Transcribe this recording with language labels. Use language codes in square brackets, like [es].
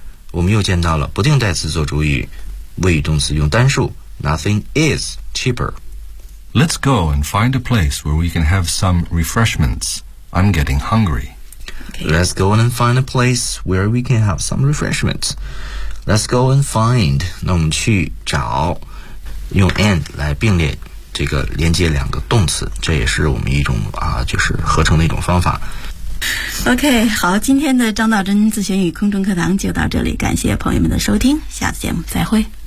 [zh] 我们又见到了不定代词做主语，谓语动词用单数。 [en] Nothing is cheaper. Let's go and find a place where we can have some refreshments. I'm getting hungry. Okay. Let's go and find a place where we can have some refreshments. Let's go and find. [zh] 那我们去找，用 and 来并列这个连接两个动词，这也是我们一种就是合成的一种方法。 OK, 好，今天的张道真自学英语空中课堂就到这里，感谢朋友们的收听，下次节目再会。